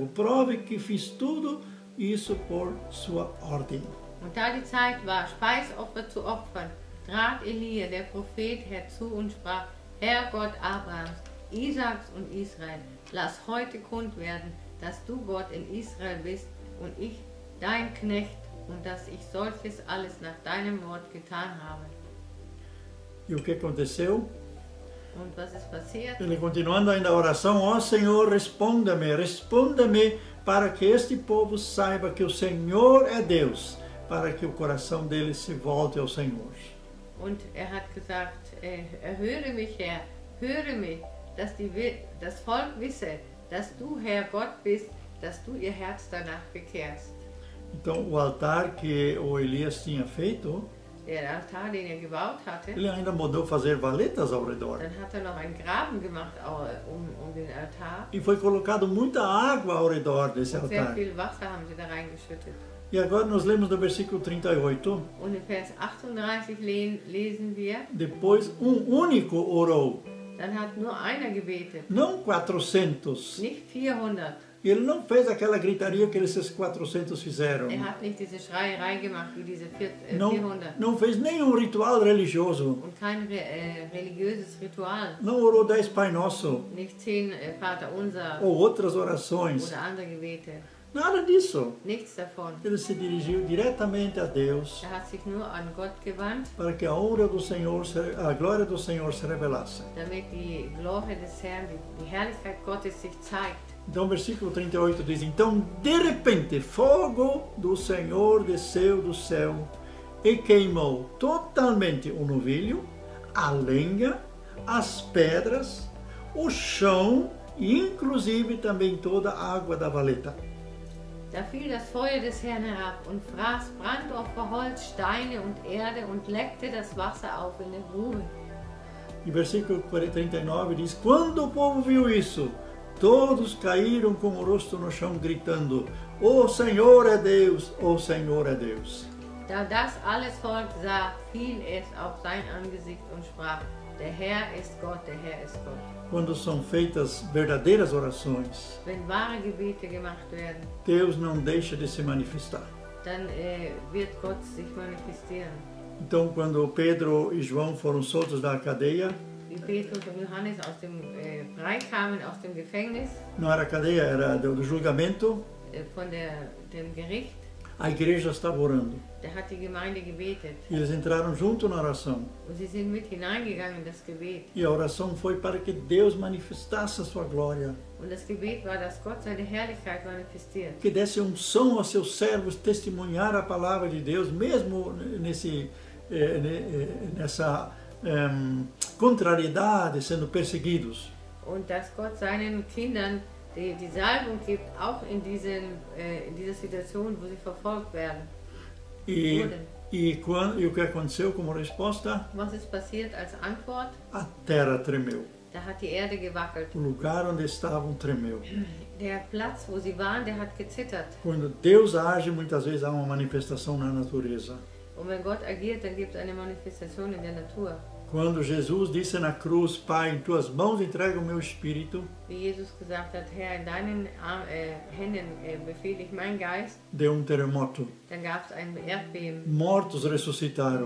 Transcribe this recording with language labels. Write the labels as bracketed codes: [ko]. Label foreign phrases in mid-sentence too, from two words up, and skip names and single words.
[pt] Prove que fiz tudo isso por sua ordem. [de] Und da die Zeit war, Speisopfer zu opfern, trat Elia, der Prophet, herzu und sprach, Herr Gott Abrahams, Isaaks und Israel, lass heute kund werden, dass du Gott in Israel bist und ich dein Knecht und dass ich solches alles nach deinem Wort getan habe. [pt] E o que aconteceu? [de] Und was ist passiert? [pt] Ele continuando ainda a oração, ó Senhor, responda-me para que este povo saiba que o Senhor é Deus, para que o coração deles se volte ao Senhor. [de] Und hat gesagt, erhöre mich, Herr, höre mich, dass das Volk wisse, dass du, Herr Gott bist, dass du ihr Herz danach bekehrst. [pt] Então, o altar que o Elias tinha feito [de] Der Altar, den er gebaut hatte, [pt] ele ainda mandou fazer valetas ao redor. [de] dann hat er noch einen Graben gemacht um den Altar. [pt] E foi colocado muita água ao redor desse [de] Und sehr [pt] altar. [de] viel Wasser haben sie da reingeschüttet. [pt] E agora nós lemos no versículo 38, [de] Und in Vers 38 lesen wir, [pt] depois único orou, [de] dann hat nur einer gebetet, [pt] não 400. [de] nicht 400. [pt] E ele não fez aquela gritaria que esses 400 fizeram. [de] Er hat nicht diese Schreierei gemacht wie diese 400 [pt] Não fez nenhum ritual religioso. [de] und kein religiöses Ritual, [pt] Não orou 10 Pai Nosso [de] nicht 10 Vater Unser [pt] ou outras orações. [de] oder andere Gebete, [pt] Nada disso. [de] nichts davon. [pt] Ele se dirigiu diretamente a Deus [de] Er hat sich nur an Gott gewandt, [pt] para que a honra do Senhor, a glória do Senhor se revelasse. [de] damit die Glorie des Herrn, die Herrlichkeit Gottes sich zeigt. [pt] Então, o versículo 38 diz: Então, de repente, fogo do Senhor desceu do céu e queimou totalmente o novilho, a lenha, as pedras, o chão e, inclusive, também toda a água da valeta. [de] Da fiel das Feuer des Herrn herab und fraß Brandopfer, Holz, Steine und Erde und leckte das Wasser auf in der Grube. [pt] E versículo 39 diz: Quando o povo viu isso, todos caíram com o rosto no chão, gritando: O Senhor é Deus, o Senhor é Deus. [de] Da das alles Volk sah, fiel es auf sein Angesicht und sprach, der Herr ist Gott, der Herr ist Gott. [pt] Quando são feitas verdadeiras orações, [de] Wenn wahre Gebete gemacht werden, [pt] Deus não deixa de se manifestar. [de] dann wird Gott sich manifestieren. [pt] Então, quando Pedro e João foram soltos da cadeia, [de] Wie Petrus und Johannes aus dem freikamen aus dem Gefängnis, [pt] não era cadeia, era do julgamento, [de] von dem Gericht, [pt] a igreja estava orando. [de] da hat die Gemeinde gebetet. [pt] E eles entraram junto na oração. [de] Und sie sind mit hineingegangen in das Gebet. [pt] E a oração foi para que Deus manifestasse a sua glória, [de] Und das Gebet war, dass Gott seine Herrlichkeit manifestiert. [pt] que desse unção aos seus servos testemunhar a palavra de Deus, mesmo nessa contrariedade, sendo perseguidos. [de] Und dass Gott seinen Kindern die Salbung gibt, auch in dieser Situation, wo sie verfolgt werden. [pt] E, [de] Wurden. [pt] e o que aconteceu como resposta? [de] Was ist passiert als Antwort? [pt] A terra tremeu. [de] Da hat die Erde gewackelt. [pt] O lugar onde estavam tremeu. [de] Der Platz, wo sie waren, der hat gezittert. [pt] Quando Deus age, muitas vezes há uma manifestação na natureza. [de] Und wenn Gott agiert, dann gibt es eine Manifestation in der Natur. [pt] Quando Jesus disse na cruz: Pai, em tuas mãos entrego o meu espírito, [de] Wie Jesus gesagt hat, Herr, in deinen Händen befehle ich meinen Geist, [pt] deu um terremoto. [de] dann gab es ein Erdbeben. [pt] Mortos ressuscitaram.